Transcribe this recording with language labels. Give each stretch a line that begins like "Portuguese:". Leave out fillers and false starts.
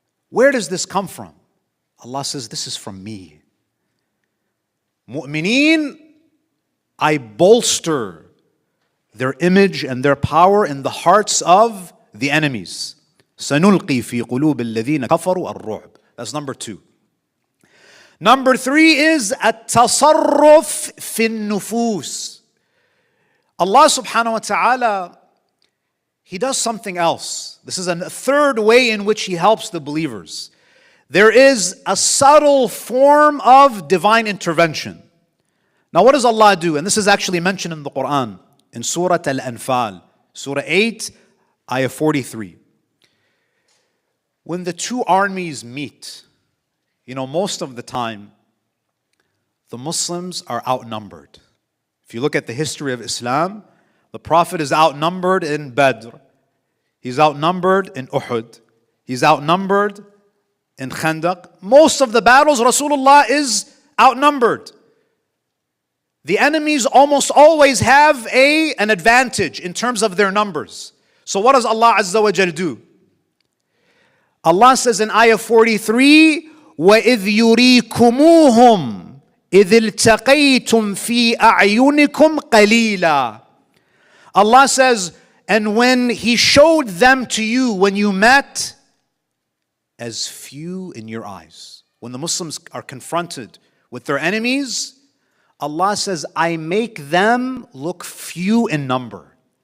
English: Where does this come from? Allah says, this is from me. Mu'mineen, I bolster their image and their power in the hearts of the enemies.
Arabic: سَنُلْقِي فِي قُلُوبِ الَّذِينَ كَفَرُوا الرُّعْبِ.
English: That's number 2. Number 3 is
Arabic: التصرف في النفوس.
English: Allah subhanahu wa ta'ala, He does something else. This is a third way in which He helps the believers. There is a subtle form of divine intervention. Now what does Allah do? And this is actually mentioned in the Quran, in Surah Al-Anfal, Surah 8, ayah 43. When the two armies meet, most of the time, the Muslims are outnumbered. If you look at the history of Islam, the Prophet is outnumbered in Badr. He's outnumbered in Uhud. He's outnumbered in Khandaq. Most of the battles, Rasulullah is outnumbered. The enemies almost always have an advantage in terms of their numbers. So what does Allah Azza wa Jal do? Allah says in ayah 43,
Arabic: وَإِذْ يُرِيكُمُوهُمْ إِذِ الْتَقَيْتُمْ فِي أَعْيُنِكُمْ قَلِيلًا.
English: Allah says, and when He showed them to you when you met, as few in your eyes. When the Muslims are confronted with their enemies, Allah says, I make them look few in number.